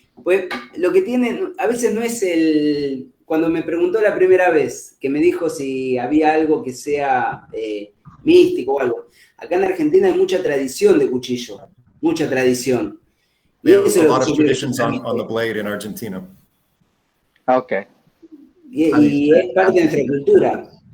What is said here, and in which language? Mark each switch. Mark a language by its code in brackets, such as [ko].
[es] Pues lo que tienen, a veces no es cuando me preguntó la primera vez, que me dijo si había algo que sea místico o algo. Acá en Argentina hay mucha tradición de cuchillo, mucha tradición. [en] There's a lot of traditions on the blade in Argentina. Okay. [es] Y es parte de nuestra cultura.